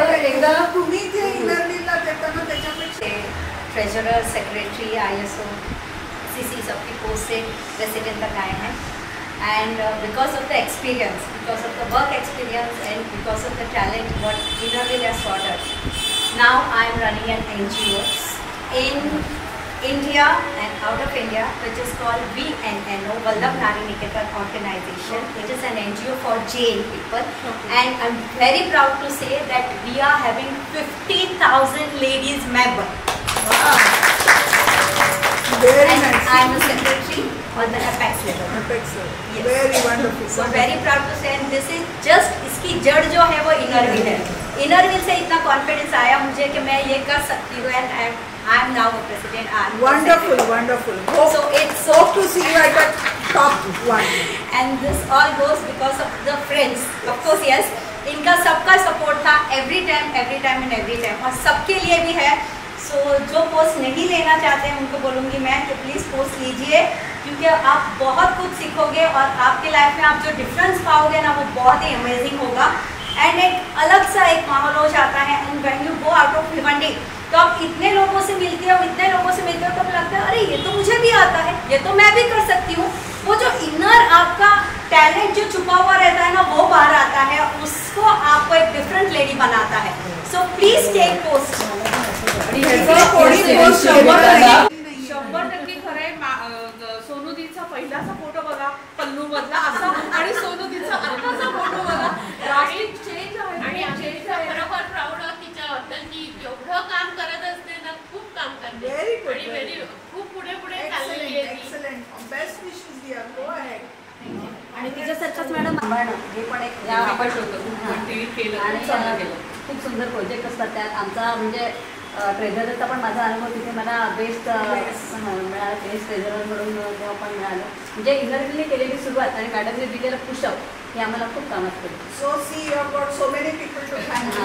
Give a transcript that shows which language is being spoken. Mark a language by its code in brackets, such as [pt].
[mr] एकदा तुम्ही जे इनर व्हीलला देताना त्याच्यापेक्षा [hi] ट्रेजरर सेक्रेटरी ISO CC सबकी पोस्ट से प्रेसिडेंट तक आए हैं. [en] And because of the experience, because of the work experience and because of the talent what Inner Wheel has taught us, now I am running an NGO in India and out of India, which is called VNNO, Vallabh Nari Niketan Organization, which is an NGO for Jain people. And I'm very proud to say that we are having 50,000 ladies members. Wow. Very nice. I'm a secretary on the Apex level. Apex level. Yes. Very wonderful. So very proud to say, and this is just [hi] इसकी जड़ जो है वो inner wheel है. Inner wheel से इतना confidence आया मुझे कि मैं ये कर सकती हूँ [en] and I am now a president. Wonderful, wonderful. So it's hope to see you at the top one. And this all goes because of the friends. Of course, yes. [hi] इनका सबका सपोर्ट था [en] every time and every time. [hi] और सबके लिए भी है. सो जो post नहीं लेना चाहते हैं उनको बोलूँगी मैं कि प्लीज़ पोस्ट लीजिए, क्योंकि आप बहुत कुछ सीखोगे और आपके लाइफ में आप जो डिफरेंस पाओगे ना वो बहुत ही अमेजिंग होगा। एंड एक अलग सा एक माहौल हो जाता है। [en] and when you go out of Bhiwandi [hi] तो आप इतने लोगों से मिलते हो तो लगता है अरे ये तो मुझे भी आता है, ये तो मैं भी कर सकती हूँ। वो जो इनर आपका टैलेंट जो छुपा हुआ रहता है ना वो बाहर आता है, उसको आपको एक डिफरेंट लेडी बनाता है। [en] So please take post. [mr] 100% खरं आहे। सोनूदीचा पहिलाचा फोटो बघा पल्लू मधला असा, आणि सोनूदीचा आताचा फोटो बघा, ड्रास्टिक चेंज आहे। आणि आमच्या बरोबर प्राऊड आहोत तिच्याबद्दल की एवढं काम करत असते ना, खूप काम करते आणि व्हेरी खूप पुढे पुढे चाललेली आहे ती। [en] Excellent, best wishes dear, go ahead. [mr] आणि तिच्यासारखंच मॅडम हे पण एक आपण केलं आणि खूप सुंदर प्रोजेक्ट असतात त्यात। आमचा म्हणजे ट्रेझररचा पण माझा अनुभव तिथे मला बेस्ट मिळाला, बेस्ट ट्रेझरर म्हणून तेव्हा पण मिळालं। म्हणजे इनरव्हीलने केलेली सुरुवात आणि मॅडमने दिलेलं पुशअप हे आम्हाला खूप कामात पडलं। [en] So see you have got so many people to thank.